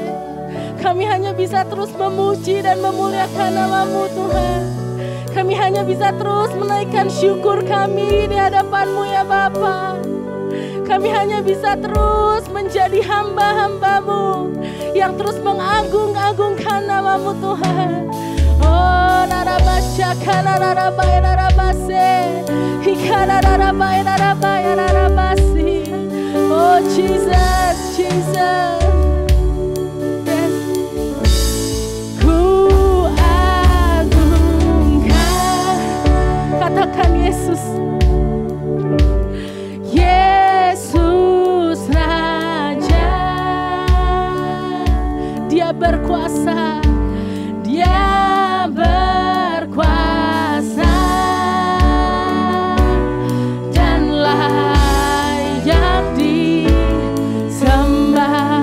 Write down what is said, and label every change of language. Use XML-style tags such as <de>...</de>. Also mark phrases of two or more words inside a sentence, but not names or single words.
<id>Kami hanya bisa terus memuji dan memuliakan nama-Mu Tuhan. Kami hanya bisa terus menaikkan syukur kami di hadapan-Mu ya Bapa. Kami hanya bisa terus menjadi hamba-hamba-Mu yang terus mengagung-agungkan nama-Mu Tuhan. Oh narabasha kanarabaya narabase, ikana narabaya narabaya narabasi. Oh Jesus, Jesus. Yes. Ku agungkan, katakan Yesus. Yesus Raja, Dia berkuasa, Dia berkuasa dan layak disembah.</id>